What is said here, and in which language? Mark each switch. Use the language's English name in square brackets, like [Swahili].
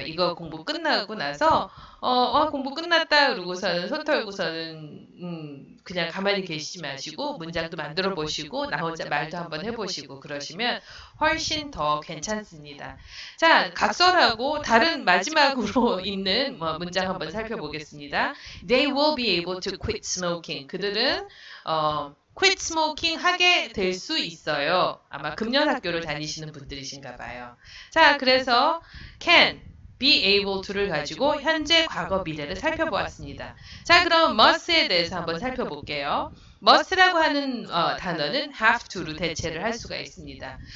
[Korean] 이거 공부 끝나고 나서 공부 끝났다 그러고서는 손 털고서는 그냥 가만히 계시지 마시고 문장도 만들어 보시고 나 혼자 말도 한번 해보시고 그러시면 훨씬 더 괜찮습니다. 자, 각설하고 다른 마지막으로 있는 문장 한번 살펴보겠습니다. [English] They will be able to quit smoking. [Korean] 그들은 [English] quit smoking [Korean] 하게 될 수 있어요. 아마 금년학교를 다니시는 분들이신가 봐요. 자, 그래서 can, be able to를 가지고 현재, 과거, 미래를 살펴보았습니다. 자, 그럼 must에 대해서 한번 살펴볼게요. must라고 하는 단어는 have to로 대체를 할 수가 있습니다.